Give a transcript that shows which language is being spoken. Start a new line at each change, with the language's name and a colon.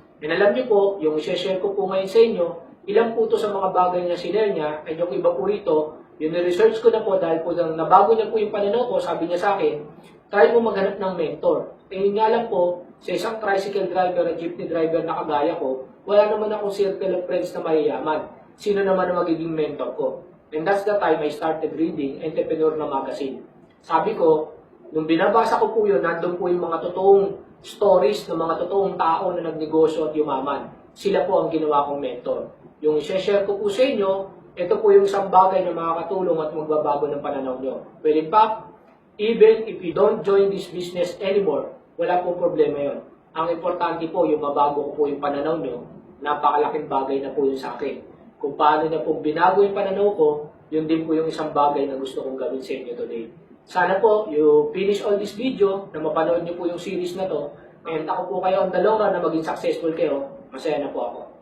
Filipino: And alam niyo po, yung i-share ko po ngayon sa inyo, ilang po ito sa mga bagay na sinare niya, at yung iba po rito, yung research ko na po dahil po nabago niya po yung pananaw ko, sabi niya sa akin, try mo maghanap ng mentor. Eh yun nga lang po, sa isang tricycle driver at jeepney driver na kagaya ko, wala naman akong
English: circle of friends
Filipino: na mayayaman. Sino naman ang magiging mentor ko?
English: And that's the time I started reading Entrepreneur na magazine.
Filipino: Sabi ko, nung binabasa ko po yun, nandun po yung mga totoong stories ng mga totoong tao na nagnegosyo at yumaman. Sila po ang ginawa kong mentor. Yung i-share ko po sa inyo, ito po yung isang bagay na makakatulong at magbabago ng pananaw nyo.
English: Well, in fact, even if you don't join this business anymore,
Filipino: wala pong problema yon. Ang importante po, yung mabago ko po yung pananaw nyo, napakalaking bagay na po yun sa akin. Kung paano na po binago yung pananaw ko, yun din po yung isang bagay na gusto kong gawin sa inyo today. Sana po,
English: you finish all this video,
Filipino: na mapanood nyo po yung series na to, and ako po kayo
English: on the long run
Filipino: na maging successful kayo, masaya na po ako.